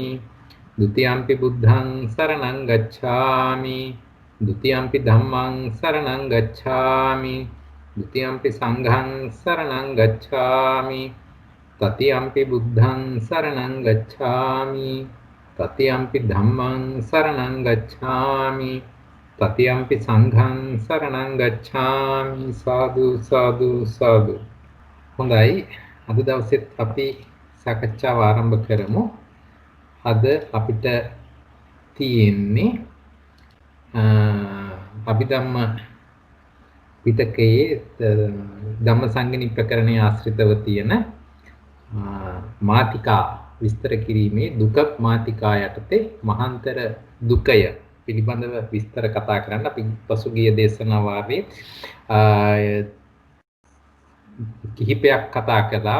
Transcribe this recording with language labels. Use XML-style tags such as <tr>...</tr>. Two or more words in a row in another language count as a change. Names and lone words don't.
<pi>ဒ ුතියම්පි බුද්ධං සරණං ගච්ඡාමි ဒ ුතියම්පි ධම්මං සරණං ගච්ඡාමි ဒ ුතියම්පි සංඝං සරණං ගච්ඡාමි තතියම්පි බුද්ධං සරණං ගච්ඡාමි තතියම්පි ධම්මං සරණං ගච්ඡාමි තතියම්පි සංඝං සරණං ගච්ඡාමි. සාදු සාදු සාදු.</pi> <si>හොඳයි, අද දවසෙත් අපි සාකච්ඡාව ආරම්භ කරමු. අද අපිට තියෙන්නේ අභිධම්ම පිටකයේ ධම්මසංගණී ප්‍රකරණයේ ආශ්‍රිතව තියෙන මාතිකා විස්තර කිරීමේ දුක මාතිකා යටතේ මහාන්තර දුකය පිළිබඳව විස්තර කතා කරන්න අපි පසුගිය දේශනා වාරයේ කිහිපයක් කතා කළා.</si>